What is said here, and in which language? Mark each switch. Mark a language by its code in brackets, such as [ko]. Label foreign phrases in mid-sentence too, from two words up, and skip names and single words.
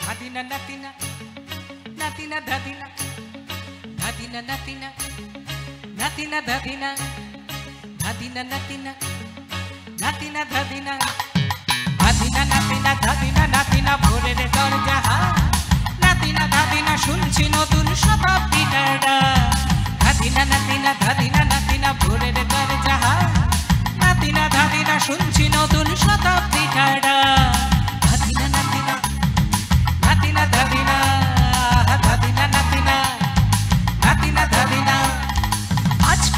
[bn] ধাদিনা নাতিনা নাতিনা ধাদিনা ধাদিনা নাতিনা নাতিনা ধাদিনা ধাদিনা নাতিনা নাতিনা ধাদিনা ধাদিনা নাতিনা ধাদিনা নাতিনা ভোরের দরজা নাতিনা ধাদিনা শুনছি নতুন শতাব্দীটার ডাক ধাদিনা নাতিনা ধাদিনা নাতিনা ভোরের দরজা নাতিনা ধাদিনা শুনছি নতুন শতাব্দীটার ডাক ধাদিনা নাতিনা নাতিনা ধাদিনা ধাদিনা নাতিনা নাতিনা ধাদিনা আজকে